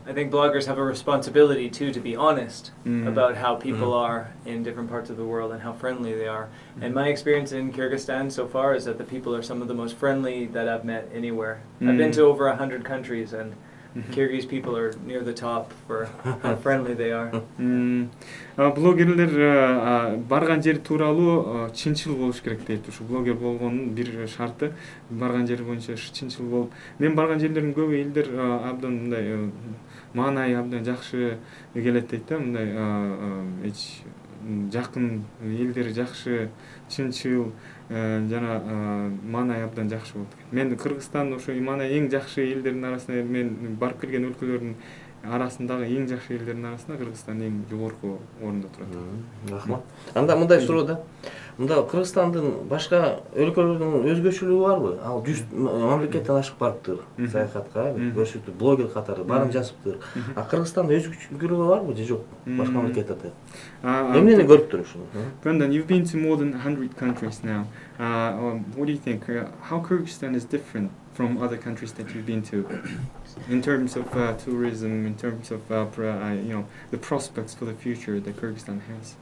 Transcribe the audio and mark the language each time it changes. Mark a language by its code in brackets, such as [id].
[en] I think bloggers have a responsibility too to be honest about how people are in different parts of the world and how friendly they are. And my experience in Kyrgyzstan so far is that the people are some of the most friendly that I've met anywhere. I've been to over 100 countries, and Kyrgyz people are near the top for how friendly they are. [ky] Блогерлер барган жер тууралуу чынчыл болуш керек дейт. Ушу блогер болгонун бир шарты барган жер боюнча чынчыл болуп. Мен барган жерлердин көбү элдер абдан мындай маанайы абдан жакшы келет дейт да. Мындай эч жакын элдер жакшы, чынчыл жана маанайы абдан жакшы болот экен. Мен Кыргызстан ошо маанайы эң жакшы элдердин арасында, мен барып келген өлкөлөрдүн арасындагы эң жакшы элдердин арасында Кыргызстан эң жогорку орунда турат. Рахмат. Анда мындай суроо да. Мында Кыргызстандын башка өлкөлөрдүн өзгөчөлүгү барбы? Ал 100 мамлекеттен ашык барыптыр саякатка, көрсөтүп блогер катары барын жазыптыр. А Кыргызстанда өзгөчөлүгү барбы же жок? Башка мамлекеттерде. Эмнени көрүптүр ушуну? [en] Brendan, you've been to more than 100 countries now. What do you think? How Kyrgyzstan is different from other countries that you've been to, in terms of tourism, in terms of the prospects for the future that Kyrgyzstan has?